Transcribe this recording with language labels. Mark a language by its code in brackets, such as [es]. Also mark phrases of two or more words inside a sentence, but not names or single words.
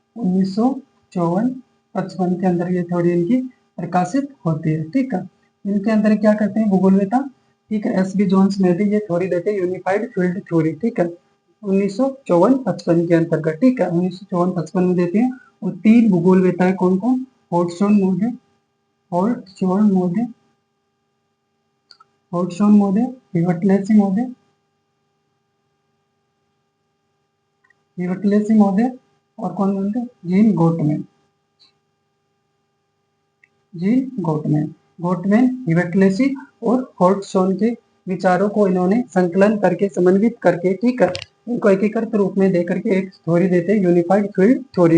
[hi] 1954-55 के अंदर ये थ्योरी इनकी प्रकाशित होती है, ठीक है। इनके अंदर क्या करते हैं भूगोलवेत्ता? ठीक है, एस बी जोन्स में भी ये थ्योरी देते हैं [en] unified field theory, [hi] ठीक है। 1954-55 के अंतर्गत, ठीक है, 1954-55 में देते हैं। और 3 भूगोलवेत्ता है, कौन कौन? होल्टसोन मोदे, होल्टसोन मोदे, होल्टसोन मोदे, हिवर्टलेसी मोदे, हिवर्टलेसी मोदे, और कौन बोलते हैं? जीन गोटमैन, जीन गोटमैन। गोटमैन, हिवर्टलेसी और होल्टसोन के विचारों को इन्होंने संकलन करके, समन्वित करके, ठीक है, इनको एकीकृत रूप में देकर के एक थ्योरी देते हैं [en] unified field theory.